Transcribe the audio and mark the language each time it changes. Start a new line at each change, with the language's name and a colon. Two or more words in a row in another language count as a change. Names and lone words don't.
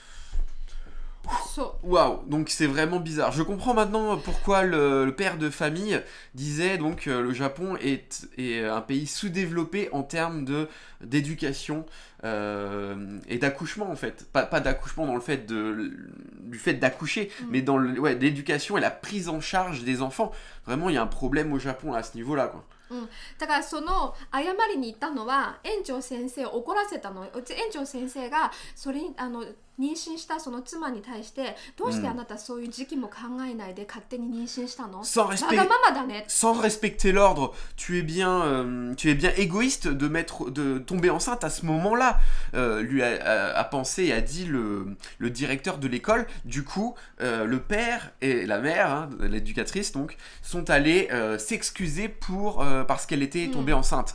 French: Waouh, donc c'est vraiment bizarre. Je comprends maintenant pourquoi le père de famille disait donc le Japon est un pays sous-développé en termes d'éducation et d'accouchement en fait. Pas d'accouchement dans le fait du fait d'accoucher, mais dans l'éducation et la prise en charge des enfants. Vraiment, il y a un problème au Japon à ce niveau-là, quoi.
Japanese: だからその謝りに行ったのは園長先生を怒らせたの。園長先生がそれに妊娠したその妻に対してどうしてあなたそういう時期も考えないで勝手に妊娠したの？わがままだね。
French: Sans respecter l'ordre, tu es bien égoïste de tomber enceinte à ce moment-là. Lui a pensé et a dit le directeur de l'école. Du coup, le père et la mère, hein, l'éducatrice donc, sont allés s'excuser parce qu'elle était tombée enceinte.